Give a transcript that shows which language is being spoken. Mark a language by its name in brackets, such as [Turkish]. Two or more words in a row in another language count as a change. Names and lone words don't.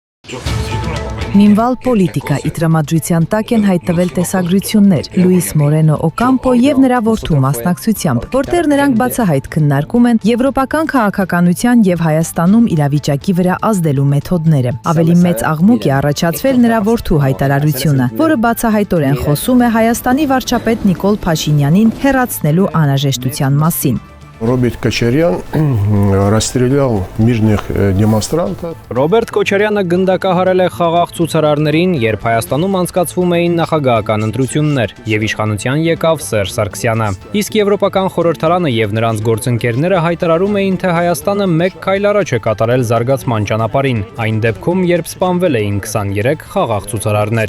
[Armenian] Մինվալ պոլիտիկա իտրամադրության տակ են հայտնվել տեսագրություններ Լուիս Մորենո Օկամպո եւ նրա որդու մասնակցությամբ, որտեղ նրանք բացահայտ քննարկում են եվրոպական քաղաքականության եւ Հայաստանում իրավիճակի վրա ազդելու մեթոդները։ Ավելի մեծ աղմուկ է առաջացվել նրա որդու հայտարարությունը, որը բացահայտորեն խոսում է Հայաստանի վարչապետ Նիկոլ Փաշինյանին հեռացնելու անհրաժեշտության մասին։ [Russian] Роберт Кочарян расстрелял мирных демонстрантов. [Armenian] Ռոբերտ Քոչարյանը գնդակահարել է խաղաղ ցուցարարներին, երբ Հայաստանում անցկացվում էին նախագահական ընտրություններ, եւ իշխանության եկավ Սերժ Սարգսյանը։ Իսկ Եվրոպական խորհրդարանը եւ նրանց գործընկերները հայտարարում էին, թե Հայաստանը մեկ քայլ առաջ է կատարել զարգացման ճանապարհին, այն դեպքում, երբ սպանվել էին 23 խաղաղ ցուցարարներ։